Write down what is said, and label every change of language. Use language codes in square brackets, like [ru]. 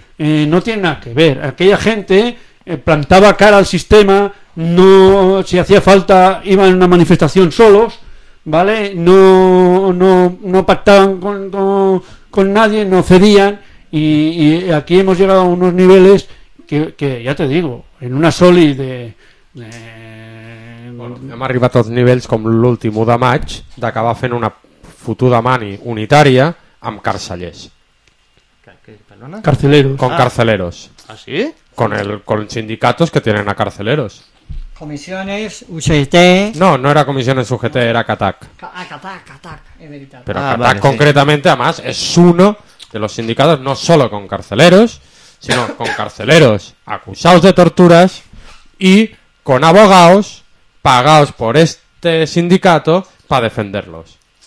[es] No tiene nada que ver. Aquella gente plantaba cara al sistema, no, si hacía falta, iban a una manifestación solos, ¿vale? No pactaban con nadie, no cedían, y aquí hemos llegado a unos niveles que ya te digo, en una soli de... [ca] Bueno, hem arribat a tots nivells com l'últim 1 de maig d'acabar fent una fotuda mani unitària amb carcellers. [es] Carceleros. Con carceleros. ¿Ah, sí? Con sindicatos que tienen a carceleros. Comisiones UGT. No, no era Comisiones UGT, era CATAC. CATAC, es verdad. Pero CATAC, vale, concretamente, sí. Además, es uno de los sindicatos, no solo con carceleros, sino con carceleros acusados de torturas y con abogados pagados por este sindicato para defenderlos.